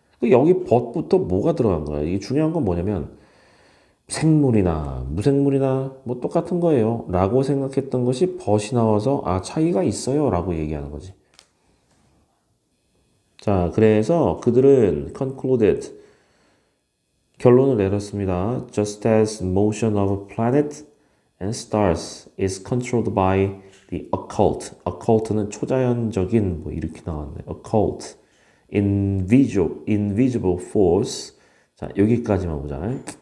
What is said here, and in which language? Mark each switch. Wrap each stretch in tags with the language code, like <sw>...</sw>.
<ko>여기 but부터 뭐가 들어간 거야? 이게 중요한 건 뭐냐면 생물이나 무생물이나 뭐 똑같은 거예요. 라고 생각했던 것이 but이 나와서 아 차이가 있어요. 라고 얘기하는 거지. 자, 그래서 그들은 concluded 결론을 내렸습니다.</ko> <en>Just as motion of planet and stars is controlled by the occult.</en> <ko>occult는 초자연적인 뭐 이렇게 나왔네.</ko> <en>occult, invisible force.</en> <ko>자, 여기까지만 보잖아요.</ko>